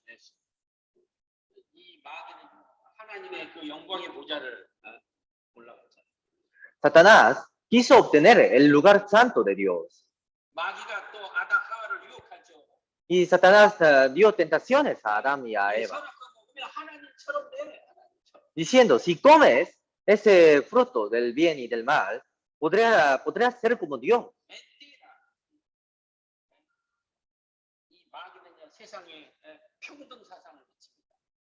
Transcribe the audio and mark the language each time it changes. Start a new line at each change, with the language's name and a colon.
Korean: 그래서 이 마귀는 하나님의 그 영광의 보좌를 올라갔잖아요.
Spanish: Satanás quiso obtener el lugar santo de Dios.
Korean: 마귀가 또 아담 하와를 유혹하죠.
Spanish: Y Satanás dio tentaciones a Adán y a
Korean: 이
Spanish: Eva,
Korean: 선악과 먹으면 하나님처럼 돼. 하나님처럼.
Spanish: diciendo, si comes ese fruto del bien y del mal, podrás ser como Dios. 멘티라.
Korean: 이 마귀는요 세상에 평등 사상을 비칩니다.